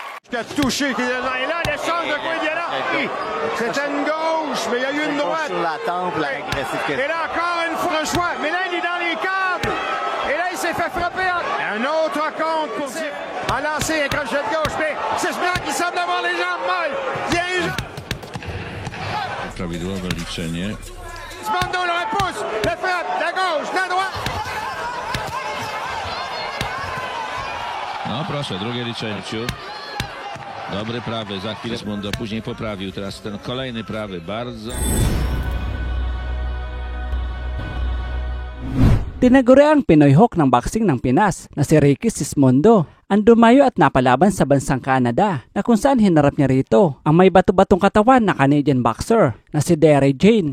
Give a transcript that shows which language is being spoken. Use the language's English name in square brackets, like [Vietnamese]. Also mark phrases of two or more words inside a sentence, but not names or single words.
[French] Qui a touché, qui est là, et là, l'échange de coups violent. C'était une gauche, mais il y a eu une droite. Sur la tempe, agressif. Et là, encore une fois, un choix. Mais là, il est dans les câbles. Et là, il s'est fait frapper. Un autre compte pour dire. A lancé un crochet de gauche, mais c'est ce blanc qui semble avoir les jambes molles. [Polish] Prawidłowe liczenie. [French] Sismondo le repousse, le frappe, la gauche, la droite. [Polish] No proszę, drugie liczenie. Dobry prawy, za chwilę Sismondo później poprawił. Teraz ten kolejny prawy, bardzo. [Filipino] Tinaguri ang Pinoy Hawk ng boxing ng Pinas na si Ricky Sismondo ang dumayo at napalaban sa bansang Canada na kung saan hinarap niya rito ang may bato-batong katawan na [English] Canadian boxer [Filipino] na si Derek Jane.